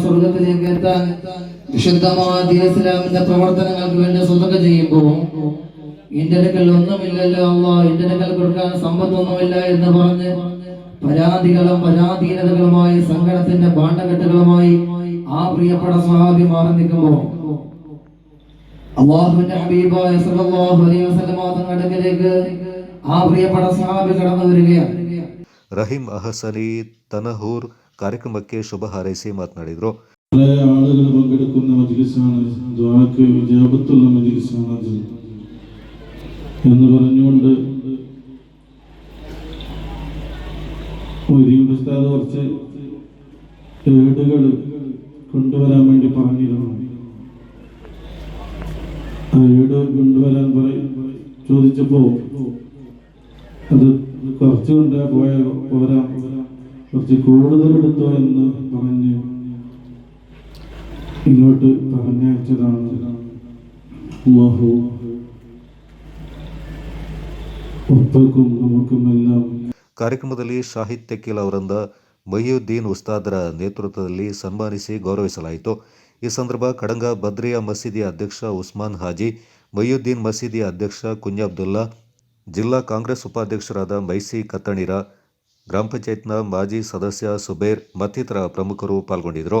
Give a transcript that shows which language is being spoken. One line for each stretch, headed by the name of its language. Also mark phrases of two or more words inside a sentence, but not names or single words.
Malayalam: സ്വർഗത്തിലേക്ക് എത്താൻ വിശുദ്ധമായ ഇസ്ലാമിന്റെ പ്രവർത്തനങ്ങൾക്ക് വേണ്ടി സ്വതക ചെയ്യുമ്പോൾ എന്റെ അടുക്കൽ ഒന്നുമില്ലല്ലോ അല്ലാഹ്, എന്റെ അടുക്കൽ കൊടുക്കാൻ സമ്പത്തൊന്നുമില്ല എന്ന് പറഞ്ഞ് പരാതികളും പരാധീനതകളുമായി സങ്കടത്തിന്റെ ഭാണ്ഡക്കെട്ടുകളുമായി ആ പ്രിയപ്പെട്ട സ്വഹാബി മാറി നിൽക്കുമ്പോൾ അല്ലാഹുവിന്റെ ഹബീബായ
Arabic: صلى الله عليه وسلم
Malayalam: തങ്ങളുടെ അടുക്കലേക്ക് ആ പ്രിയപ്പെട്ട സ്വഹാബി കടന്നു വരികയാണ്.
Kannada: ರಹೀಂ ಅಹಸನಿ ತನಹೂರ್ ಕಾರ್ಯಕ್ರಮಕ್ಕೆ ಶುಭ ಹಾರೈಸಿ ಮಾತನಾಡಿದರು.
Malayalam: ആളുകൾ പങ്കെടുക്കുന്ന മജ്ലിസാണ്, ദുആക്ക് ഇജാബത്തുള്ള മജ്ലിസാണ് എന്ന് പറഞ്ഞുകൊണ്ട് മൊയ്തീൻ ഉസ്താദ് കുറച്ച് ഏടുകൾ കൊണ്ടുവരാൻ വേണ്ടി പറഞ്ഞിരുന്നു. ആ ഏട് കൊണ്ടുവരാൻ ചോദിച്ചപ്പോ അത് കുറച്ച് കൊണ്ടേ പോരാ, കുറച്ച് കൂടുതൽ എടുത്തോ എന്ന് പറഞ്ഞ് ഇങ്ങോട്ട് പറഞ്ഞയച്ചതാണ്. അല്ലാഹു ಒಪ್ಪക്കും ನಮಕ್ಕುಮೆಲ್ಲ.
Kannada: ಕಾರ್ಯಕ್ರಮದಲ್ಲಿ ಶಾಹಿದ್ ತೆಕ್ಕಿಲ್ ಅವರಿಂದ ಮೊಹಿಯುದ್ದೀನ್ ಉಸ್ತಾದರ ನೇತೃತ್ವದಲ್ಲಿ ಸನ್ಮಾನಿಸಿ ಗೌರವಿಸಲಾಯಿತು. ಈ ಸಂದರ್ಭ ಕಡಂಗ ಬದ್ರಿಯಾ ಮಸೀದಿಯ ಅಧ್ಯಕ್ಷ ಉಸ್ಮಾನ್ ಹಾಜಿ, ಮೊಯ್ಯುದ್ದೀನ್ ಮಸೀದಿಯ ಅಧ್ಯಕ್ಷ ಕುಂಜಾಬ್ದುಲ್ಲಾ, ಜಿಲ್ಲಾ ಕಾಂಗ್ರೆಸ್ ಉಪಾಧ್ಯಕ್ಷರಾದ ಮೈಸಿ ಕತ್ತಣಿರ, ಗ್ರಾಮ ಪಂಚಾಯತ್ನ ಮಾಜಿ ಸದಸ್ಯ ಸುಬೇರ್ ಮತ್ತಿತರ ಪ್ರಮುಖರು ಪಾಲ್ಗೊಂಡಿದ್ದರು.